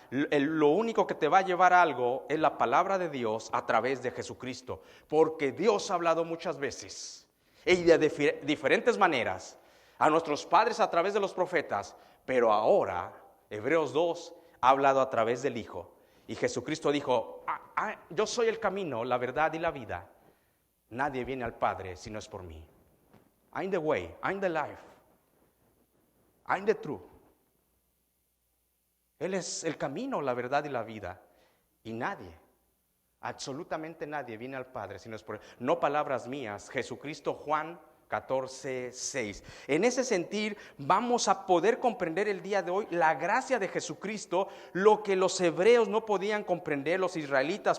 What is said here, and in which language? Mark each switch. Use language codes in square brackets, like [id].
[es] Lo único que te va a llevar a algo es la palabra de Dios a través de Jesucristo, porque Dios ha hablado muchas veces y de diferentes maneras a nuestros padres a través de los profetas, pero ahora Hebreos 2 ha hablado a través del Hijo. Y Jesucristo dijo, yo soy el camino, la verdad y la vida. Nadie viene al Padre si no es por mí. [en] I'm the way, I'm the life, I'm the truth. [es] Él es el camino, la verdad y la vida. Y nadie, absolutamente nadie viene al Padre si no es por él. No palabras mías, Jesucristo, Juan 14:6. En ese sentir vamos a poder comprender el día de hoy la gracia de Jesucristo, lo que los hebreos no podían comprender, los israelitas.